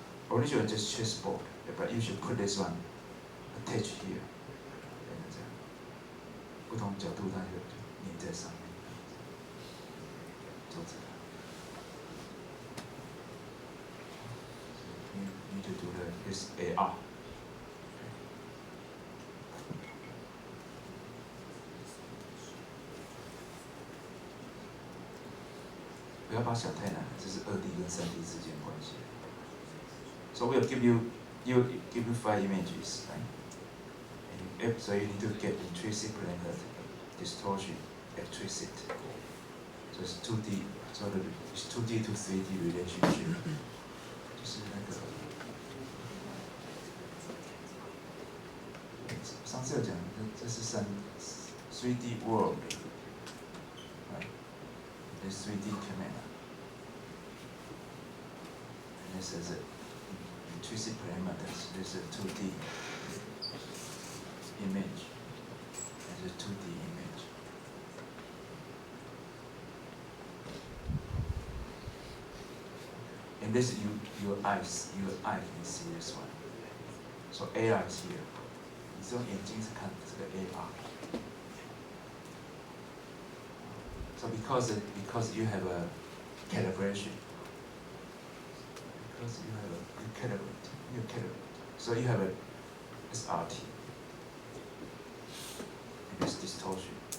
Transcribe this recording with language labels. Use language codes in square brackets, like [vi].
[en] Originally just chessboard, but you should put this one attached here. [zh] 这样，不同角度它就粘在上面。做这个。 [en] You need to do this AR. [zh] 不要把它想太难，这是2D 跟3D 之间关系。 [en] So we'll give you 5 images, right? So you need to get intrinsic parameter, distortion, eccentricity. So it's 2D, so it's 2D to 3D relationship. [zh] 就是那个上次有讲，这是 [en] 3D world, right? This 3D camera. And this is intrinsic parameters. This is a 2D image. This is a 2D image. And this your eye can see this one. So AR is here. [zh] 你是用眼睛是看这个 AR. [en] So because you have a calibration, you calibrate. So you have a SRT and this distortion.